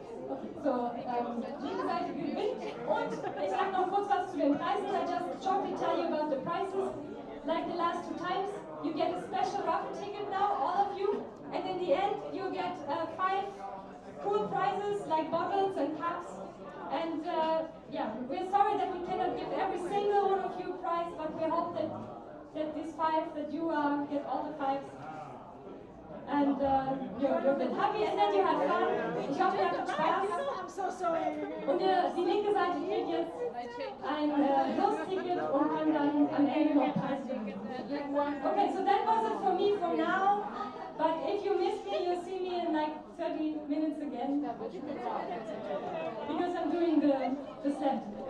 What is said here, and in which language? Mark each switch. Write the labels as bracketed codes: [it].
[de] Okay, so linke Seite gewinnt. Und ich sage noch kurz was zu den Preisen. [en] I just shortly tell you about the prices. Like the last 2 times, you get a special raffle ticket now, all of you. And in the end, you get 5 cool prizes like bottles and cups. And yeah, we're sorry that we cannot give every single one of you a prize, but we hope that these 5, that you get all the 5s. And you're a bit happy and then you have fun. [de] Ich hoffe, ihr hattet Spaß. [en] I'm so sorry. [de] Und die linke Seite kriegt jetzt ein Lostticket und kann dann am Ende noch Preise gewinnen. [en] Okay, so that was it for me for now. But if you miss me, you'll see me in like 30 minutes again. Because I'm doing the slam.